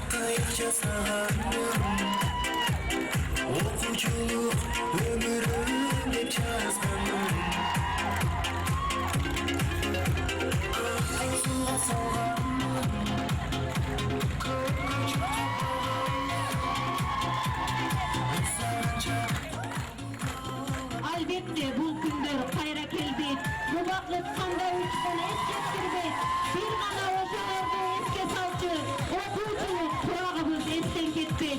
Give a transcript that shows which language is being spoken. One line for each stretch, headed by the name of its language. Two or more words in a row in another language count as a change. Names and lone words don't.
Kyrgyz: кыйык жасаганмын, окуучулук өмүрүм деп жазганмын. Суга салганмын, көпкө
Uzbek: Albatta bu kunlar qayra keldi. Bu vaqt qanday o'tishini eskirtirmaydi. Bir gana o'shalarni esga solchi, o'quvchilik qurog'imiz esdan ketdi.